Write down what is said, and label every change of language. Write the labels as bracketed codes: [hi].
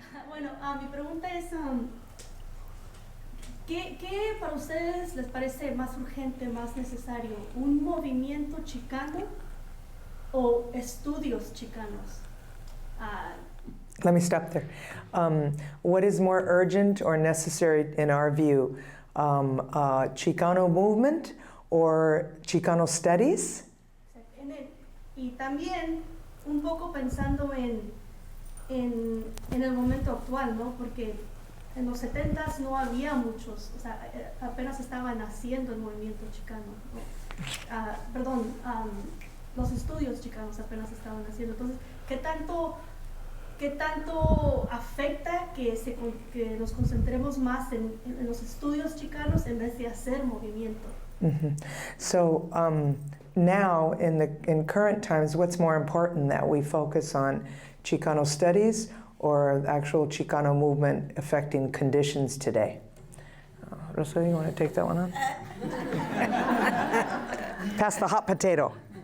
[es] Bueno, mi pregunta es, ¿qué para ustedes les parece más urgente, más necesario? ¿Un movimiento chicano o estudios chicanos? [en] Let me stop there. What is more urgent or necessary in our view? Chicano movement or Chicano studies? [es] Y también un poco pensando en el momento actual, ¿no? Porque en los 70s no había muchos, o sea, apenas estaba naciendo el movimiento chicano, ¿no? Los estudios chicanos apenas estaban naciendo. Entonces, ¿qué tanto afecta que nos concentremos más en los estudios chicanos en vez de hacer movimiento? Mm-hmm. [en] So now, in current times, what's more important, that we focus on Chicano studies or actual Chicano movement affecting conditions today? Rosalio, you want to take that one on? Pass the hot potato.